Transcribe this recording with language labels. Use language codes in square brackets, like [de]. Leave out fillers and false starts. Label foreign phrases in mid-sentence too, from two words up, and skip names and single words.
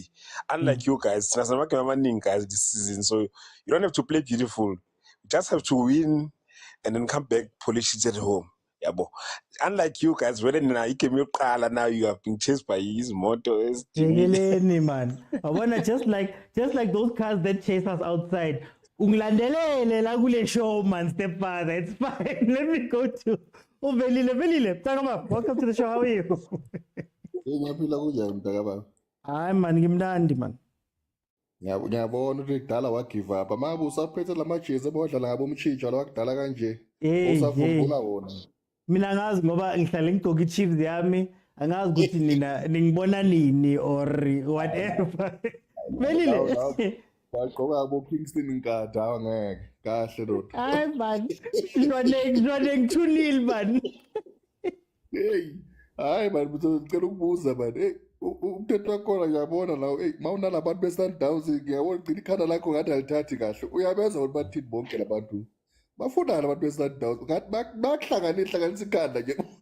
[en] Unlike you guys, this season, so you don't have to play beautiful. You just have to win and then come back, polish it at home. Yeah, but unlike you guys, now you have been chased by his motors. [zu] Tekeleni man. [en] I wanna just like those cars that chase us outside. [zu] Ungilandelele la kule show man, stepfather. [en] It's fine. Let me go to Velile. Takama, welcome to the show. How are you? [zu] Ngiyaphila kunjani mntakababa? Hayi man, ngimnandi man. Ngiyabona ukuthi kudala wagive up. Manje usaphethe lamajezi abodlala ngabo umtshitsha lwakudala kanje. Hey. Usafundula wona. Mina ngazi ngoba ngihlala ngigqoka iChiefs yami, angazi ukuthi nina ningibona nini [en] or whatever. [zu] Velile. Wagqoka abo Kingston Nkatha awangeke. Kahle dodo. Hayi man. iDjwaneng 2-0 man. Hey. Hayi man, ngicela ukubuza man. Hey, umthetho wakhona ngiyabona lawo. Hey, mawunalabantu beSundowns ngiyabona gcina ikhanda lakho ngathi alithathi kahle. Uyabenza ukuthi bathini bonke labantu. Bafunana abantu beSundowns ngathi bakuhlanganisa ikhanda nje.